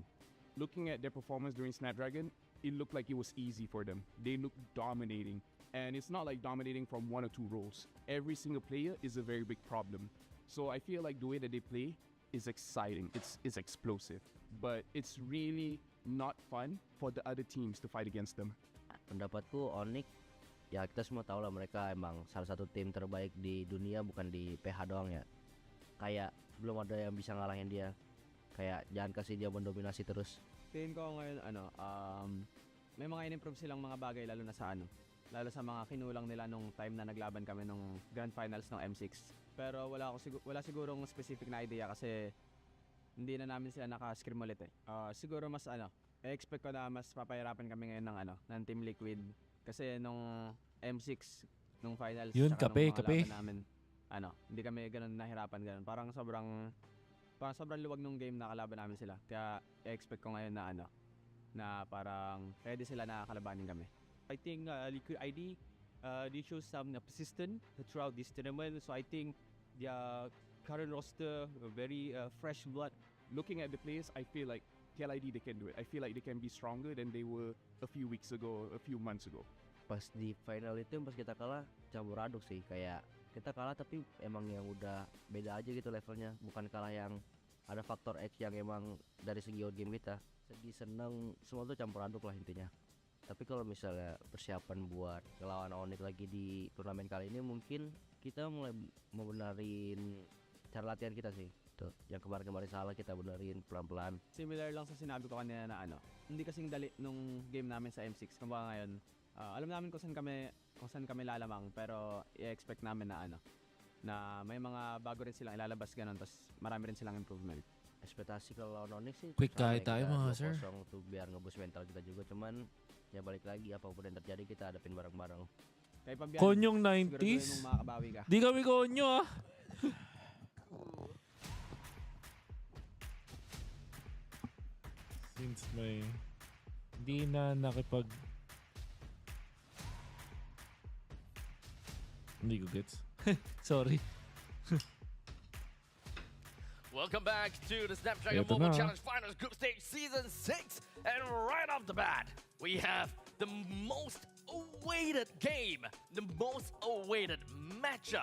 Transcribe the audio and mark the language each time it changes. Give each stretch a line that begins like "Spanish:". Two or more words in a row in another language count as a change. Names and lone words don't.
English: Looking at their performance during Snapdragon, it looked like it was easy for them. They looked dominating. And it's not like dominating from one or two roles. Every single player is a very big problem. So I feel like the way that they play is exciting. It's explosive. But it's really not fun for the other teams to fight against them.
Indonesian: Pendapatku ONIC, ya kita semua tahu lah mereka emang salah satu tim terbaik di dunia, bukan di PH doang ya. Kayak belum ada yang bisa ngalahin dia. Kayak jangan kasih dia mendominasi terus.
Filipino: Tingin ko ngayon may mga in-improve silang mga bagay lalo sa mga kinulang nila nung time na naglaban kami nung Grand Finals ng M6. Pero wala sigurong specific na idea kasi hindi na namin sila naka-scrim ulit eh. Siguro mas expect ko na mas papahirapan kami ngayon ng Team Liquid kasi nung M6 nung finals yun, tsaka kape. laban namin hindi kami ganun nahirapan. Parang sobrang luwag nung game na kalaban namin sila. Kaya expect ko ngayon na parang ready sila na kalabanin kami.
English: I think Liquid ID, they show some persistence throughout this tournament. So I think their current roster, very fresh blood. Looking at the players, I feel like KLID, they can do it. I feel like they can be stronger than they were a few weeks ago, a few months ago.
Indonesian: Pas di final itu pas kita kalah campur aduk sih, kayak kita kalah tapi emang yang udah beda aja gitu levelnya, bukan kalah yang ada faktor X yang emang dari segi game kita. Sedih, seneng, semua tuh campur aduk lah intinya. Tapi kalau misalnya persiapan buat ngelawan ONIC lagi di turnamen kali ini, mungkin kita mulai membenarin cara latihan kita sih. Tuh, yang kemarin-kemarin salah kita benerin pelan-pelan.
Filipino: Similar lang sa sinabi ko kanina na hindi kasing dali nung game namin sa M6. Kumbaga ngayon, alam namin kung saan kami lalamang, pero i-expect namin na may mga bago rin silang ilalabas ganun, tapos marami rin silang improvement.
Indonesian: Ekspektasi kalau ONIC sih
Filipino: Quick kahit tayo mga sir.
Indonesian: Tuh biar ngeboost mental kita juga, cuman ya balik lagi apapun yang terjadi kita hadapin bareng-bareng.
Filipino: Konyong 90s? Di kami konyo ah. Since may di na nakipag hindi ko gets.
English: Sorry. Welcome back to the Snapdragon Mobile Challenge Finals Group Stage Season 6. And right off the bat, we have the most awaited game, the most awaited matchup.